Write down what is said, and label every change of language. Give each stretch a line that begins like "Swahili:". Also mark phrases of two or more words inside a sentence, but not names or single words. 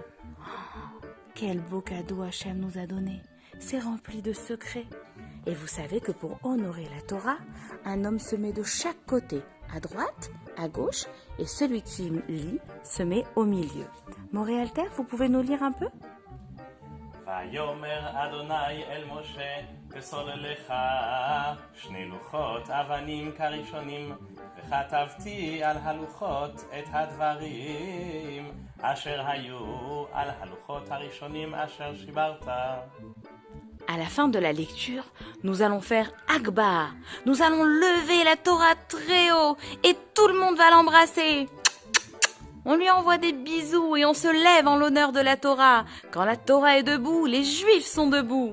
French: Oh, quel beau cadeau Hachem nous a donné. C'est rempli de secrets. Et vous savez que pour honorer la Torah, un homme se met de chaque côté, à droite, à gauche, et celui qui lit se met au milieu. Moréalter, vous pouvez nous lire un peu?
Hebrew: ויאמר אדוני אל משה פסול לך שני לוחות אבנים כראשונים וכתבתי על הלוחות את הדברים אשר היו על הלוחות הראשונים אשר שיברת.
French: À la fin de la lecture, nous allons faire Akbar. Nous allons lever la Torah très haut et tout le monde va l'embrasser. On lui envoie des bisous et on se lève en l'honneur de la Torah. Quand la Torah est debout, les Juifs sont debout.